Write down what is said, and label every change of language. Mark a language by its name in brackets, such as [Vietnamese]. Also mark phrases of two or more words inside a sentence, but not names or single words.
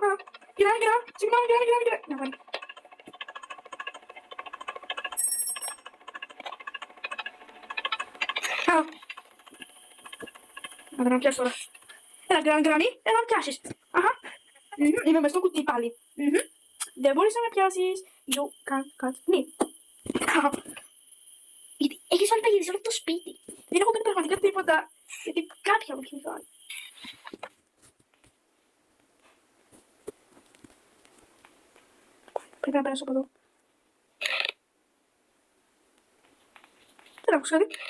[Greek] Γκράνε. Συγγνώμη. Να βάλει. Να τον πιάσω τώρα. Έλα, γκράνι, έλα να πιάσεις. Αχα. Είμαι μες στο κουτί πάλι. Δεν μπορείς να με πιάσεις. [English] You can't catch me. [Greek] Γιατί έχεις βάλει τα γυρίσια όλο το σπίτι. Δεν έχω κάνει πραγματικά τίποτα. Γιατί κάποια μου έχει βάλει. Πρέπει να περάσω από εδώ. Δεν άκουσα κάτι.